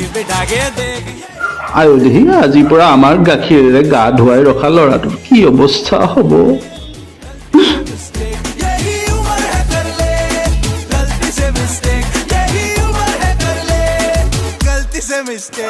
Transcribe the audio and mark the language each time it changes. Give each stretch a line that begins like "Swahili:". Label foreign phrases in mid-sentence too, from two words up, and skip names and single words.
Assamese: আয়ো দেহি আজিৰ পৰা আমাৰ গাখীৰেৰে গা ধুৱাই ৰখা ল'ৰাটোৰ কি অৱস্থা হ'ব
Hindi: यही उम्र है कर ले गलती से मिस्टेक यही उम्र है कर ले गलती से मिस्टेक